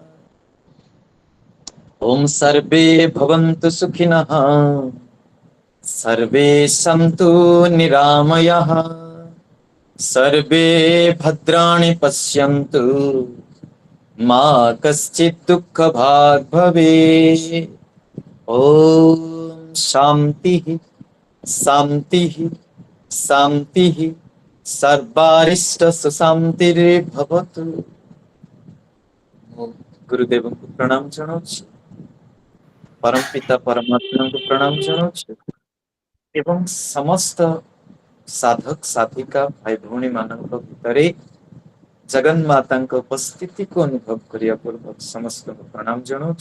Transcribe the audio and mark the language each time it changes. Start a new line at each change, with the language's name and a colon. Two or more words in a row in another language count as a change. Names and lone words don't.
Sanskrit: ॐ सर्वे भवन्तु सुखिनः सर्वे सन्तु निरामयः सर्वे भद्राणि पश्यन्तु मा कश्चित् दुःखभाग् भवेत्। ॐ शान्तिः शान्तिः शान्तिः सर्वारिष्ट सुशान्तिर्भवतु।
Odia: ମୁଁ ଗୁରୁଦେବଙ୍କୁ ପ୍ରଣାମ ଜଣାଉଛି। ପରମ ପିତା ପରମାତ୍ମାଙ୍କୁ ପ୍ରଣାମ ଜଣାଉଛି ଏବଂ ସମସ୍ତ ସାଧକ ସାଧିକା ଭାଇ ଭଉଣୀ ମାନଙ୍କ ଭିତରେ ଜଗନ୍ମାତାଙ୍କ ଉପସ୍ଥିତିକୁ ଅନୁଭବ କରିବା ପୂର୍ବକ ସମସ୍ତଙ୍କୁ ପ୍ରଣାମ ଜଣାଉଛି।